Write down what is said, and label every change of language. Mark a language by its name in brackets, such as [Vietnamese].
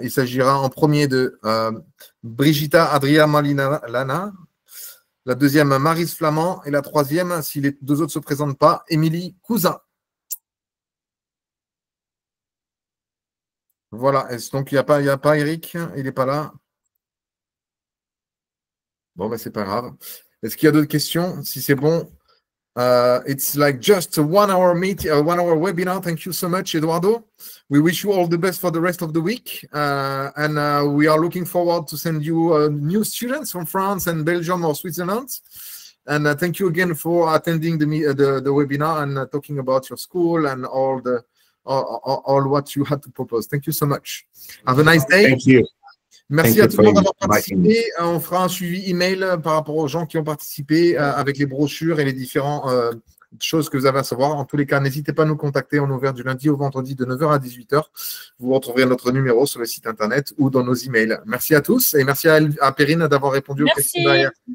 [French] Il s'agira en premier de Brigitta Adria Malinana, la deuxième Maryse Flamand et la troisième, si les 2 autres ne se présentent pas, Émilie Cousin. Voilà. Donc, il n'y a pas Eric, il n'est pas là. Bon, ben, c'est pas grave. Est-ce qu'il y a d'autres questions? Si c'est bon. [English] It's like just a 1 hour meeting, 1 hour webinar. Thank you so much, Eduardo. We wish you all the best for the rest of the week. We are looking forward to send you new students from France and Belgium or Switzerland. And thank you again for attending the webinar and talking about your school and all what you had to propose. Thank you so much. Have a nice day. Thank you. [French] Merci à tout le monde d'avoir participé. On fera un suivi email par rapport aux gens qui ont participé avec les brochures et les différentes choses que vous avez à savoir. En tous les cas, n'hésitez pas à nous contacter. On est ouvert du lundi au vendredi de 9h à 18h. Vous retrouverez notre numéro sur le site internet ou dans nos emails. Merci à tous et merci à Perrine d'avoir répondu aux questions derrière.